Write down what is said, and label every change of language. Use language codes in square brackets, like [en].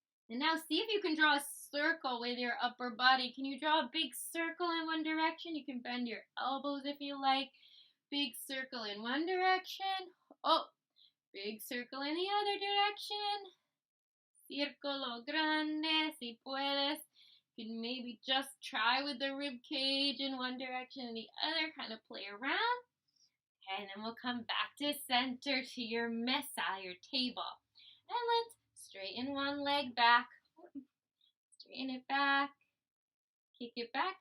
[en] And now see if you can draw a circle with your upper body. Can you draw a big circle in one direction? You can bend your elbows if you like. Big circle in one direction. Oh, big circle in the other direction. [es] Círculo grande, si puedes. [en] You can maybe just try with the rib cage in one direction and the other, kind of play around. And then we'll come back to center to your mesa, your table. And let's straighten one leg back. Straighten it back. Kick it back.